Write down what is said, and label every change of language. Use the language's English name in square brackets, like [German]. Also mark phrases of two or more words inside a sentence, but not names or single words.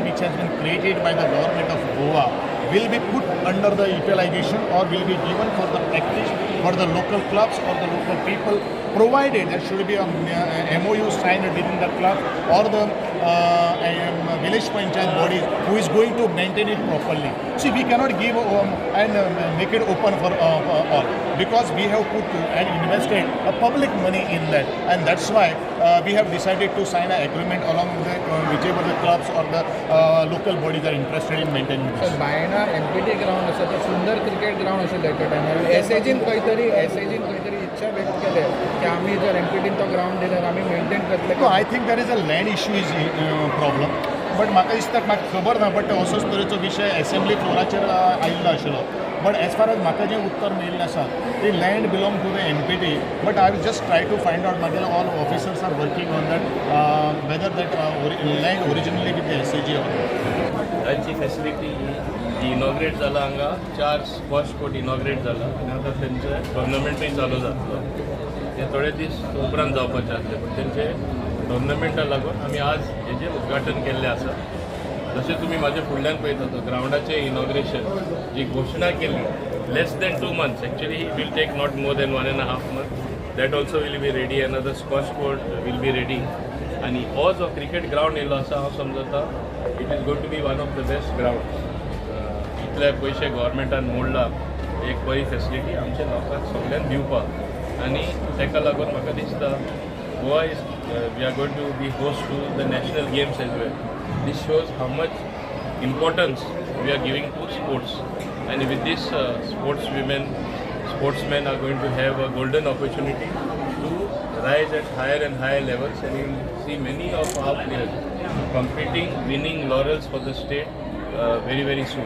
[English] which has been created by the government of Goa will be put under the utilization or will be given for the practice for the local clubs or the local people, provided there should be a MOU signed within the club or the village panchayat body who is going to maintain it properly. See, we cannot give and make it open for all, because we have put and invested public money in that, and that's why we have decided to sign an agreement along with whichever the clubs or the local bodies are interested in maintaining this. [Konkani] बायना MPT ग्राउंड आसा तो सुंदर [English] cricket ground [Konkani] अशें त्या टायमार एसएजीन खंय तरी इच्छा व्यक्त केले की आमी जर MPTन तो ग्राउंड दिल्यार आमी मेंटेन करतले. [English] No, I think there is a land issue is problem. [Konkani] बट म्हाका दिसता म्हाका खबर ना, बट असोच तरेचो विशय असेंब्ली फ्लोराचेर आयिल्लो आशिल्लो. [English] But as far as [Konkani] म्हाका जें उत्तर मेळिल्लें आसा [English] the land belong to the MPT, but I will just try to find out. म्हागे all officers are working on that whether that land originally with the SAG or [Konkani] तांची फॅसिलिटी जी इनॉग्रेट जाला हांगा 4 [English] squash court [Konkani] इनॉग्रेट जाला आनी आतां तेंचे टोर्नामेंटूय चालू जातलो. ते थोडे दीस उपरांत जावपाचे आसले, पूण तेंचे टोर्नामेंटाक लागून आमी आज हेजें उद्घाटन केल्लें आसा. जशें तुमी म्हाज्या फुडल्यान पळयता ग्रावंडाचें इनॉग्रेशन जी घोशणा केली [English] less than 2 months, actually it will take not more than 1.5 months. That also will be ready. Another squash court will be ready. [Konkani] आणि हो जो [English] cricket ground [Konkani] येयलो आसा हांव समजता [English] it is going to be one of the best ground. [Konkani] इतले पयशे गव्हर्मेंटान मोडला एक बरी फॅसिलिटी आमच्या लोकांक सगळ्यांक दिवपाक, आनी ताका लागून म्हाका दिसता [English] Goa is we are going to be host to the national games as well. This shows how much importance we are giving to sports, and with this sportsmen are going to have a golden opportunity to rise at higher and higher levels, and you will see many of our players competing, winning laurels for the state very very soon.